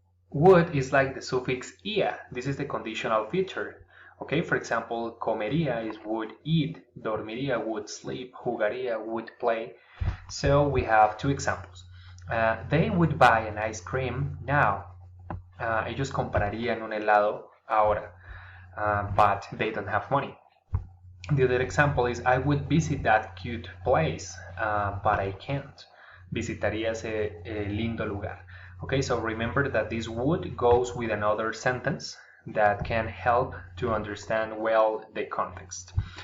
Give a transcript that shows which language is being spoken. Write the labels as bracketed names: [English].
[English] Would is like the suffix ia. This is the conditional feature. Okay, for example, comería is would eat, dormiría would sleep, jugaría would play. So we have two examples. They would buy an ice cream now. [Spanish] Ellos comprarían un helado ahora. [English] But they don't have money. The other example is, I would visit that cute place, but I can't. [Spanish] Visitaría ese lindo lugar. [English] Okay, so remember that this would goes with another sentence that can help to understand well the context.